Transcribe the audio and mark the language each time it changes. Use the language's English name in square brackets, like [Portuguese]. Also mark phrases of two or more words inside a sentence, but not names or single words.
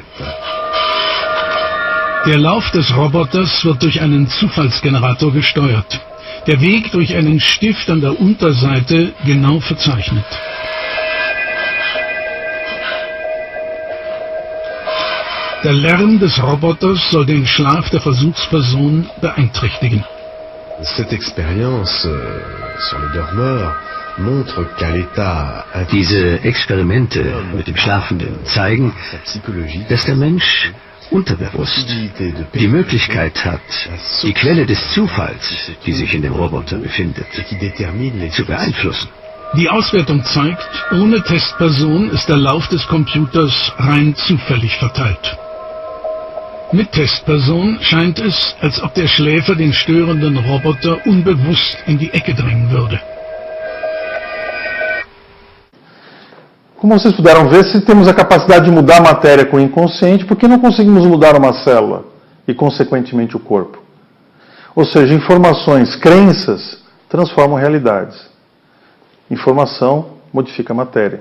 [German] Der Lauf des Roboters wird durch einen Zufallsgenerator gesteuert. Der Weg durch einen Stift an der Unterseite genau verzeichnet. Der Lärm des Roboters soll den Schlaf der Versuchsperson beeinträchtigen. [French] Cette expérience sur les dormeurs montre qu'à l'état [German] Diese Experimente mit dem Schlafenden zeigen, dass der Mensch unterbewusst die Möglichkeit hat, die Quelle des Zufalls, die sich in dem Roboter befindet, zu beeinflussen. Die Auswertung zeigt, ohne Testperson ist der Lauf des Computers rein zufällig verteilt. Mit Testperson scheint es, als ob der Schläfer den störenden Roboter unbewusst in die Ecke drängen würde. [Portuguese] Como vocês puderam ver, se temos a capacidade de mudar a matéria com o inconsciente, por que não conseguimos mudar uma célula e, consequentemente, o corpo? Ou seja, informações, crenças, transformam realidades. Informação modifica a matéria.